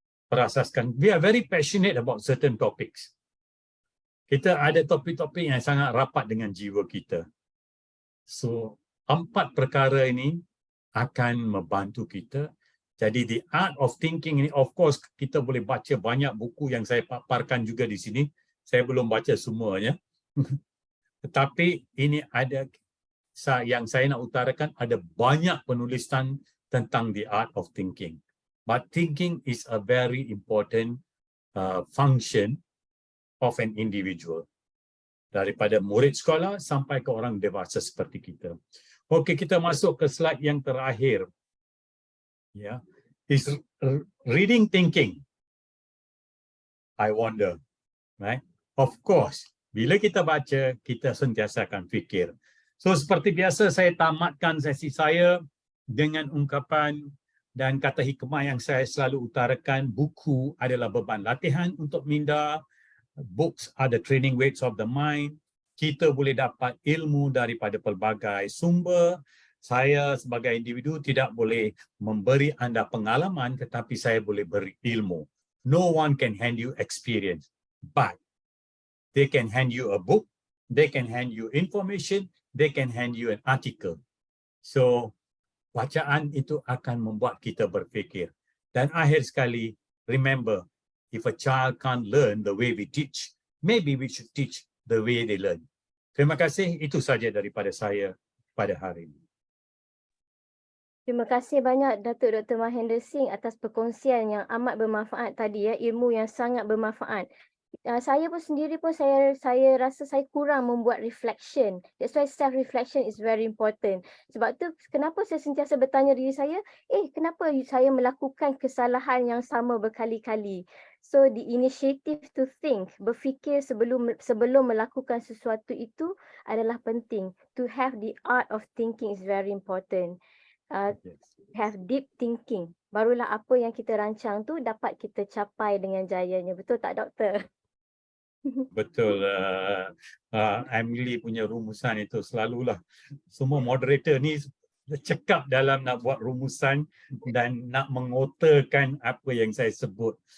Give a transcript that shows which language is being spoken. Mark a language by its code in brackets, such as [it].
[en] Perasaskan, we are very passionate about certain topics. [ms] Kita ada topik-topik yang sangat rapat dengan jiwa kita. So, 4 perkara ini akan membantu kita. Jadi, [en] the art of thinking [ms] ini, [en] of course, [ms] kita boleh baca banyak buku yang saya paparkan juga di sini. Saya belum baca semuanya. Tetapi ini ada, yang saya nak utarakan, ada banyak penulisan tentang [en] the art of thinking. But thinking is a very important function of an individual. [ms] Daripada murid sekolah sampai ke orang dewasa seperti kita. Okey, kita masuk ke slide yang terakhir. Ya, [en] is reading thinking. I wonder, right? Of course, [ms] bila kita baca, kita sentiasa akan fikir. So seperti biasa saya tamatkan sesi saya dengan ungkapan dan kata hikmah yang saya selalu utarakan, buku adalah beban latihan untuk minda. [en] Books are the training weights of the mind. [ms] Kita boleh dapat ilmu daripada pelbagai sumber. Saya sebagai individu tidak boleh memberi anda pengalaman, tetapi saya boleh beri ilmu. [en] No one can hand you experience, but they can hand you a book, they can hand you information, they can hand you an article. [ms] So, bacaan itu akan membuat kita berfikir. Dan akhir sekali, [en] remember, if a child can't learn the way we teach, maybe we should teach the way they learn. [ms] Terima kasih, itu saja daripada saya pada hari ini. Terima kasih banyak Dato' Dr. Mehander Singh atas perkongsian yang amat bermanfaat tadi ya, ilmu yang sangat bermanfaat. Saya pun sendiri pun saya rasa saya kurang membuat reflection. [en] That's why self reflection is very important. [ms] Sebab tu kenapa saya sentiasa bertanya diri saya, kenapa saya melakukan kesalahan yang sama berkali-kali. [en] So the initiative to think, [ms] berfikir sebelum melakukan sesuatu itu adalah penting. [en] To have the art of thinking is very important. Have deep thinking. [ms] Barulah apa yang kita rancang tu dapat kita capai dengan jayanya. Betul tak, Doktor? Betul. Emily punya rumusan itu selalulah. Semua moderator ni cekap dalam nak buat rumusan dan nak mengotakan apa yang saya sebut.